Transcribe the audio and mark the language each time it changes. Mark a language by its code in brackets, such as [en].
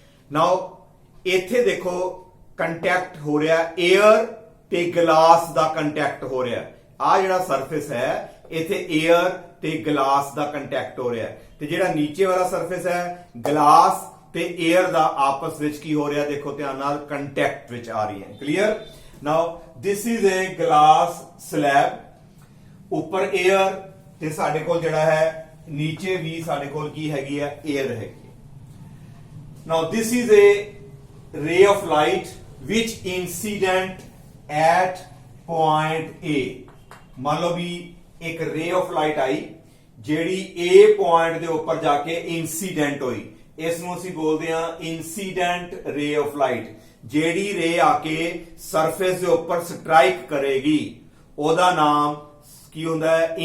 [pa] ਨਾਓ ਇੱਥੇ ਦੇਖੋ ਕੰਟੈਕਟ ਹੋ ਰਿਹਾ 에ਅਰ ਤੇ ਗਲਾਸ ਦਾ ਕੰਟੈਕਟ ਹੋ ਰਿਹਾ, ਆ ਜਿਹੜਾ ਸਰਫੇਸ ਹੈ ਇੱਥੇ 에ਅਰ ਤੇ ਗਲਾਸ ਦਾ ਕੰਟੈਕਟ ਹੋ ਰਿਹਾ, ਤੇ ਜਿਹੜਾ ਨੀਚੇ ਵਾਲਾ ਸਰਫੇਸ ਹੈ ਗਲਾਸ ਤੇ 에ਅਰ ਦਾ ਆਪਸ ਵਿੱਚ ਕੀ ਹੋ ਰਿਹਾ? ਦੇਖੋ ਧਿਆਨ ਨਾਲ, ਕੰਟੈਕਟ ਵਿੱਚ ਆ ਰਹੀ ਹੈ। Clear? [en] now this is a glass slab, [pa] ਉੱਪਰ 에ਅਰ ਤੇ ਸਾਡੇ ਕੋਲ ਜਿਹੜਾ ਹੈ ਨੀਚੇ ਵੀ ਸਾਡੇ ਕੋਲ ਕੀ ਹੈਗੀ ਹੈ? 에ਅਰ ਹੈਗੀ। [en] Now this is a ray of light which incident at point A. [pa] ਮੰਨ ਲਓ ਵੀ ਇੱਕ ray of light ਆਈ ਜਿਹੜੀ A ਪੁਆਇੰਟ ਦੇ ਉੱਪਰ ਜਾ ਕੇ ਇਨਸੀਡੈਂਟ ਹੋਈ, ਇਸ ਨੂੰ ਅਸੀਂ ਬੋਲਦੇ ਹਾਂ ਇਨਸੀਡੈਂਟ ray of light। ਜਿਹੜੀ ਰੇ ਆ ਕੇ ਸਰਫੇਸ ਦੇ ਉੱਪਰ ਸਟ੍ਰਾਈਕ ਕਰੇਗੀ ਉਹਦਾ ਨਾਮ ਕੀ ਹੁੰਦਾ ਹੈ?